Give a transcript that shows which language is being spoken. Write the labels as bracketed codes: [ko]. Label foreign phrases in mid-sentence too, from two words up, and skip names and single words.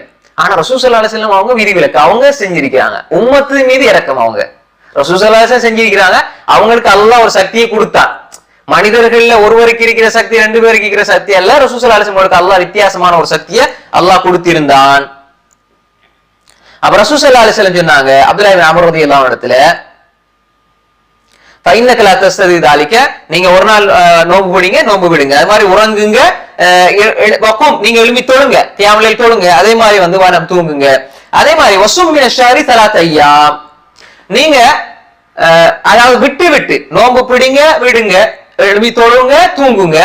[ta] ஆனா ரசூல் [ar] صلى الله عليه وسلم [ta] அவங்க விதிவிலக்கு அவங்க செஞ்சிருக்கிறாங்க. உம்மத்து மீது இரக்கம், அவங்க ரசூல் [ar] صلى الله عليه وسلم [ta] செஞ்சிருக்கிறாங்க. அவங்களுக்கு அல்லாஹ் ஒரு சக்தியை கொடுத்தான். மனிதர்கள்ல ஒருவருக்கு இருக்கிற சக்தி 2 பேருக்கு இருக்கிற சக்தி அல்ல, ரசூல் [ar] صلى الله عليه وسلم [ta] அல்லாஹ் வித்தியாசமான ஒரு சக்தியை அல்லாஹ் கொடுத்திருந்தான். அப்ப ரசூல் [ar] صلى الله عليه وسلم [ta] சொன்னாங்க அப்துல்லாஹ் இப்னு அம்ர் [ar] رضي الله عنه [ta] இடத்துல, [ar] فإنك لا تستطيع ذلك, [ta] நீங்க ஒரு நாள் நோன்பு பிடிங்க, நோன்பு விடுங்க, அது மாதிரி உறங்குங்க, நீங்க எழுப்பி தொழுங்க, கியாமுல் தொழுங்க, அதே மாதிரி வனம் தூங்குங்க. அதே மாதிரி [ar] وصم من الشهر 3 أيام, [ta] நீங்க அதாவது விட்டு நோன்பு பிடிங்க, விடுங்க, எழுப்பி தொழுங்க, தூங்குங்க.